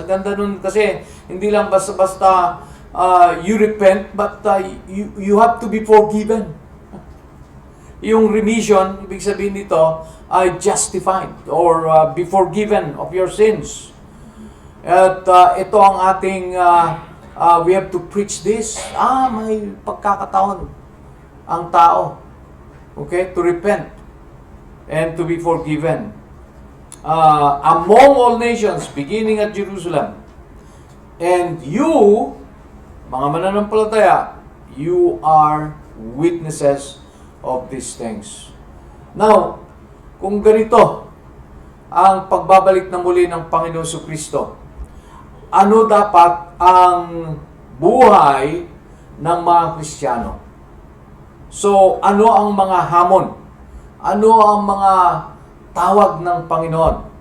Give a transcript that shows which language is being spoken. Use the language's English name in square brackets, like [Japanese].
[Filipino] Ang ganda nun kasi hindi lang basta-basta [English] you repent, but you have to be forgiven. Yung remission, [Filipino] ibig sabihin nito, ay [English] justified or be forgiven of your sins. [Filipino] At ito ang ating, [English] we have to preach this. [Filipino] May pagkakataon ang tao. [English] Okay? To repent and to be forgiven. Among all nations, beginning at Jerusalem. And you, [Filipino] mga mananampalataya, [English] you are witnesses of these things. [Filipino] Now, kung ganito ang pagbabalik na muli ng Panginoon Jesucristo, ano dapat ang buhay ng mga Kristiyano? So, ano ang mga hamon? Ano ang mga tawag ng Panginoon?